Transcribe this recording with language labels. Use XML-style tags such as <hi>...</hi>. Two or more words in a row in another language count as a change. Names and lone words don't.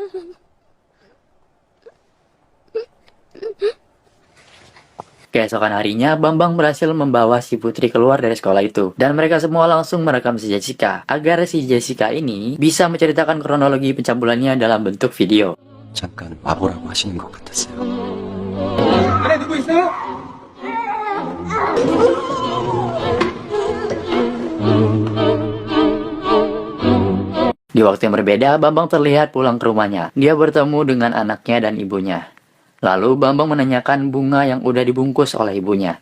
<id>Keesokan harinya, Bambang berhasil membawa si Putri keluar dari sekolah itu. Dan mereka semua langsung merekam si Jessica, agar si Jessica ini bisa menceritakan kronologi pencabulannya dalam bentuk video.</id> <ko>잠깐 와보라고 하시는 것 같았어요. 안에 누구 있어요?</ko> <id>Di waktu yang berbeda, Bambang terlihat pulang ke rumahnya. Dia bertemu dengan anaknya dan ibunya. Lalu Bambang menanyakan bunga yang udah dibungkus oleh ibunya.</id>